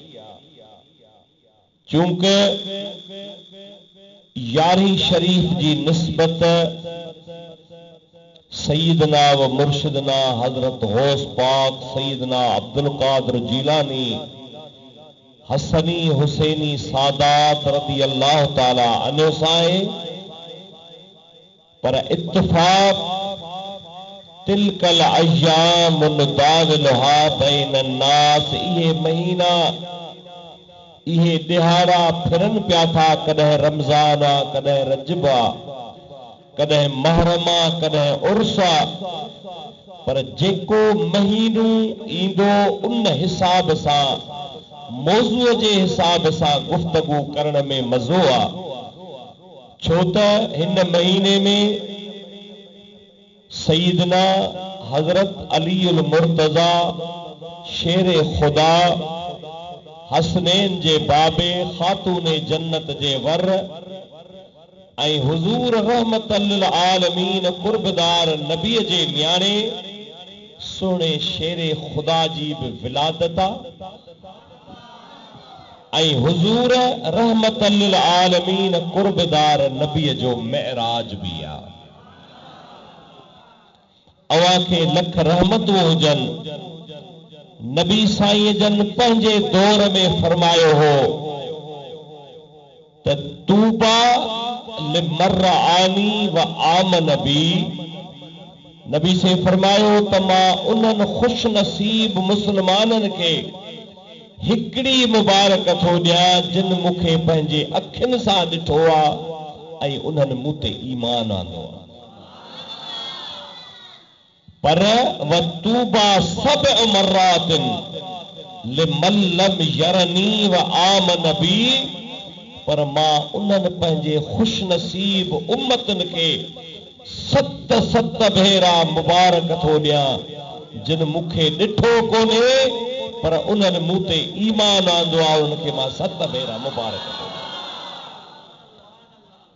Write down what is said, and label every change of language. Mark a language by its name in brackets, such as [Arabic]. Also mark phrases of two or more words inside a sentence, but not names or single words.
[Sindhi] चूंकि 11 शरीफ जी निस्बत [Arabic] سيدنا ومرشدنا [Sindhi] हजरत गौस पाक सईदना अब्दुल कादिर जीलानी हसनी हुसैनी सादात [Arabic] رضي الله تعالى عنه [Sindhi] सां आहे। पर इत्तिफाक [Arabic] تلك الأيام نداولها بين الناس, [Sindhi] इहे महीना इहे दिहाड़ा फिरन पिया था। कॾहिं रमज़ान आ, कॾहिं रजब आ, कॾहिं महरम आ, कॾहिं उर्स आ। पर जेको महीनो ईंदो उन हिसाब सां, मौज़ूअ जे हिसाब सां गुफ्तगू करण में मज़ो आ। छो त हिन महीने में सईदना हजरत अलीउल मुर्तज़ा शेर खुदा हसनैन जे बाबे खातून जन्नत जे वर ऐं हुजूर [Arabic] رحمة للعالمين [Sindhi] कुर्बदार नबी जे न्याणे सोने शेर खुदा जी भी विलादत आहे ऐं हुजूर [Arabic] رحمة للعالمين [Sindhi] कुर्बदार नबी जो मेराज भी आहे। अवां खे लख रहमतूं हुजनि। नबी साईं जन पंहिंजे दौर में फरमायो हो त [Arabic] طوبى لمن رآني وآمن بي. [Sindhi] नबी से फरमायो त मां उन्हनि खुश नसीब मुसलमाननि खे हिकड़ी मुबारक थो ॾियां जिन मूंखे पंहिंजे अखियुनि सां ॾिठो आहे ऐं उन्हनि मूं ते ईमान आंदो आहे। [Arabic] पर وطوبى سبع مرات لمن لم يرني وآمن بي. [Sindhi] पर मां उन्हनि पंहिंजे खुश नसीब उम्मतनि खे 7 भेरा मुबारक थो ॾियां जिन मूंखे ॾिठो कोन्हे पर उन्हनि मूं ते ईमान आंदो आहे, उनखे मां 7 भेरा मुबारक थो ॾियां।